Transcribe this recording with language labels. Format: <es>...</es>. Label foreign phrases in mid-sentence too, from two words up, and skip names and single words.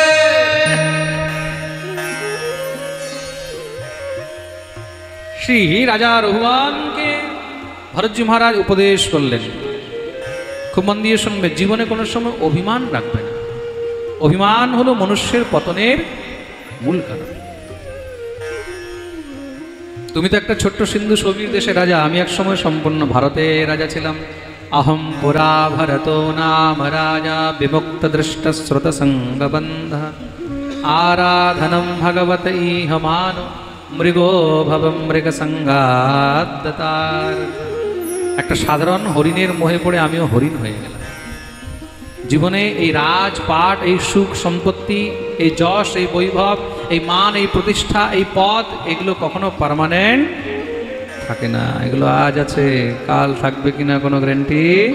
<bn>শ্রী রাজা রঘুবরকে ভরতজি মহারাজ উপদেশ করলেন, খুব মন দিয়ে শুনবে, জীবনে কোনো সময় অভিমান রাখবে না। অভিমান হলো মনুষ্যের পতনের মূল কারণ। তুমি তো একটা ছোট্ট সিন্ধু সৌবীর দেশের রাজা, আমি এক সময় সম্পূর্ণ ভারতের রাজা ছিলাম।</bn> <sa>अहम पुरा भरतो नाम राजा विमुक्त दृष्ट श्रुत संगबंध आराधनम भगवत इह मानो मृगो भव मृग संगादतार।</sa> <bn>একটা সাধারণ হরিণের মোহে পড়ে আমিও হরিণ হয়ে গেলাম। জীবনে এই রাজপাট, এই সুখ সম্পত্তি, এই যশ, এই বৈভব, এই মান, এই প্রতিষ্ঠা, এই পদ, এগুলো কখনো পার্মানেন্ট থাকে না। এগুলো আজ আছে, কাল থাকবে কিনা কোনো গ্যারান্টি।</bn>